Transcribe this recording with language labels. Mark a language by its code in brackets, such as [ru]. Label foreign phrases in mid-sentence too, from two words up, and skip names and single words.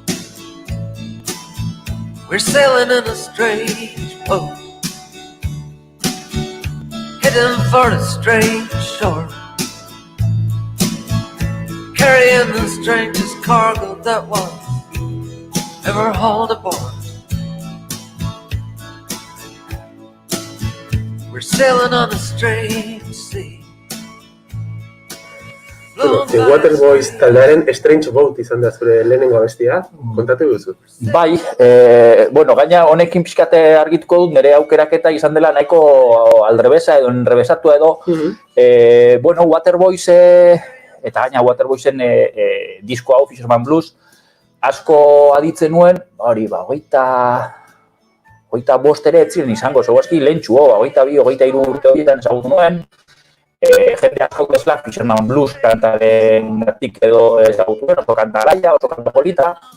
[en] We're sailing in a strange boat, heading for a strange shore, carrying the strangest cargo that was ever hauled aboard. We're sailing on a strange sea. [eu] Bueno, The Waterboys taldearen Strange Boat izan da zure lehenengo abestia, kontatu duzu. Bai, bueno, gaina honekin pixkate argituko dut, nire aukeraketa izan dela nahiko aldrebesa edo enrebesatua edo. Bueno, Waterboys, eta gaina Waterboysen disko hau, Fisherman Blues, asko aditzen nuen, hori, hogeita bost ere etziren izango, seguazki lehentxu, 22, 23 urte horietan ezagutu nuen, jende asko bezala Fisherman Blues kantaren gatik edo ezagutu nuen, oso kanta alaia, oso kanta polita,